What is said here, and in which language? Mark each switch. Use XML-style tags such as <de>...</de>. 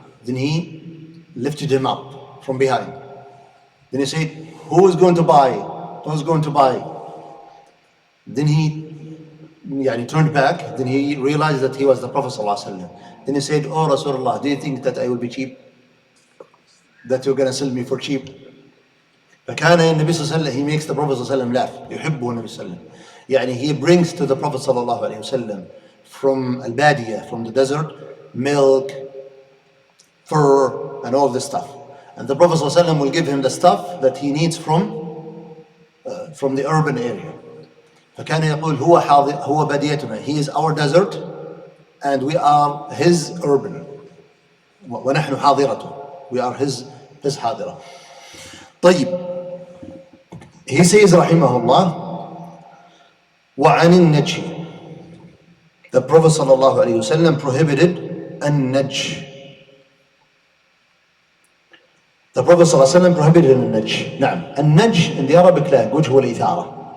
<en>Then he lifted him up from behind. Then he said, who is going to buy? Who's going to buy? Then he turned back. Then he realized that he was the Prophet ﷺ. Then he said, oh Rasulullah, do you think that I will be cheap? That you're going to sell me for cheap?</en> <ar>فكان النبي صلى الله عليه وسلم,</ar> <en>he makes the Prophet</en> <ar>صلى الله عليه وسلم</ar> <en>laugh.</en> <ar>يحبه النبي صلى الله عليه وسلم.</ar> <en>He brings to the Prophet صلى الله عليه وسلم from Al-Badiyah, from the desert, milk, fur, and all this stuff. And the Prophet صلى الله عليه وسلم will give him the stuff that he needs from the urban area.</en> <ar>فكان يقول هو بديتنا.</ar> <en>He is our desert and we are his urban.</en> <ar>ونحن حاضرته.</ar> <en>We are his حاضرة.</en> <ar>طيب.</ar> <en>He says</en> <ar>رحمه الله وعن النجش.</ar> <en>The Prophet صلى الله عليه وسلم prohibited النجش. The Prophet صلى الله عليه وسلم prohibited النجش.</en> <ar>نعم. النجش</ar> <en>in the Arabic language</en> <ar>هو الإثارة.</ar>